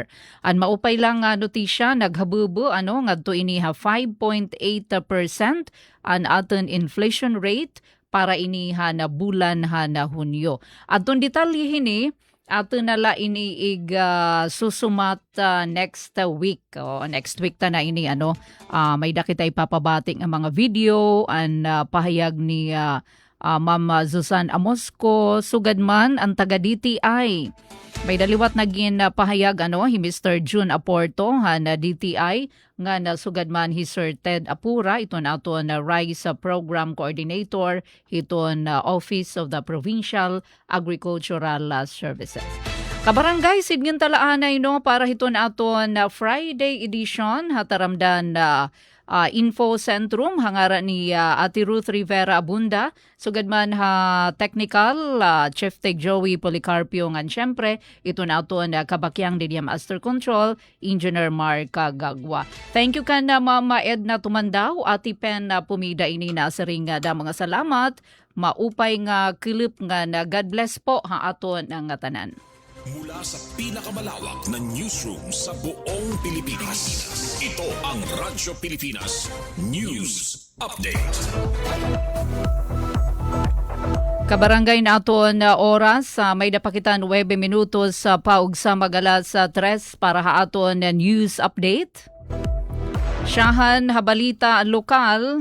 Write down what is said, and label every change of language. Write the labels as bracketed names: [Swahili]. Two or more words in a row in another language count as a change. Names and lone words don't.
[Waray] An maupay lang notisya naghabubo ngadto ini 5.8% an aton inflation rate para ini na bulan na Hunyo. Adton detalye hini ato nala iniig susumat [English] next week. Next week [Waray] ta na ini may dakita ipapabating ang mga video an pahayag ni Ma'am Susan Amosco sugadman ang taga DTI. May daliwat naging pahayag hi Mr. June Aporto na DTI nga nasugadman hi Sir Ted Apura iton aton RISE Program Coordinator iton Office of the Provincial Agricultural Services. Kabarangay sidngan talaanay para hiton aton [English] Friday edition [Waray] hataramdan Info Centrum hangara ni Ate Ruth Rivera Abunda sugadman technical Chief Tech Joey Policarpio ngan syempre ito na aton kabakyang Didia Master Control Engineer Mark Gagwa. [English] Thank you [Waray] kana Mama Edna Tumandaw Ati Pen Pumida ini na saring da mga salamat maupay nga kilip nga [English] God bless [Waray] po aton ang tanan. [Filipino] Mula sa pinakamalawak na newsroom sa buong Pilipinas. Ito ang Radyo Pilipinas News Update. [Waray] Kabarangay naton oras may dapakitan 9 minutos paug sa magalas 3 para haaton news update. Syahan habalita lokal.